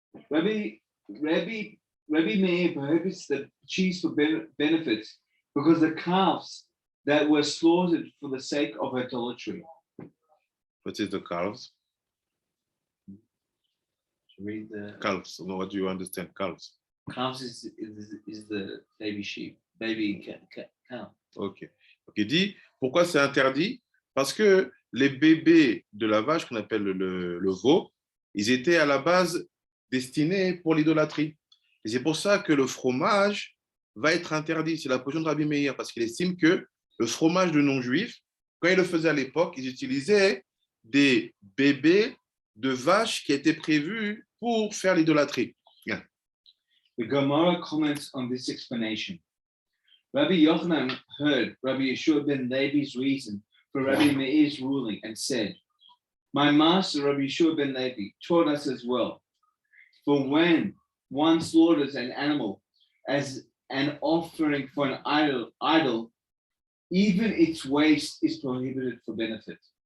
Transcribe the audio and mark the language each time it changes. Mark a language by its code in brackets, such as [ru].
[en] Rabbi Meir prohibits the cheese for benefits because the calves that were slaughtered for the sake of idolatry. What is the calves? Read the calves. No, what do you understand? Calves. Calves is the baby sheep, baby cow. Ok. [fr] Donc il dit pourquoi c'est interdit? Parce que les bébés de la vache qu'on appelle le veau, ils étaient à la base destinés pour l'idolâtrie. Et c'est pour ça que le fromage va être interdit. C'est la position de Rabbi Meir, parce qu'il estime que le fromage de non-juifs, quand ils le faisaient à l'époque, ils utilisaient des bébés de vaches qui étaient prévus pour faire l'idolâtrie. [en] Yeah. The Gemara comments on this explanation. Rabbi Yochanan heard Rabbi Yeshua ben Levi's reason for Rabbi Meir's ruling and said, my master Rabbi Yeshua ben Levi taught us as well. For when one slaughters an animal as an offering for an idol, even its waste is prohibited for benefit.